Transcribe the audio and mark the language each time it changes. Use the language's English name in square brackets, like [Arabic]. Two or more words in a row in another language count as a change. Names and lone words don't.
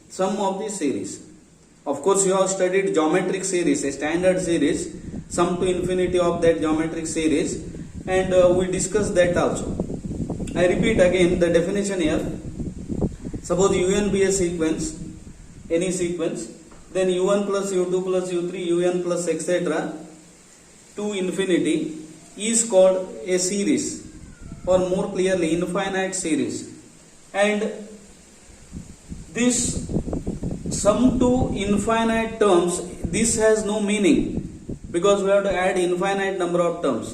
[English] Of course, you have studied geometric series, a standard series, sum to infinity of that geometric series, and we discussed that also. I repeat again the definition here. Suppose un be a sequence, any sequence, then u1 plus u2 plus u3 un plus etc. to infinity is called a series, or more clearly infinite series. And this sum to infinite terms, this has no meaning because we have to add infinite number of terms.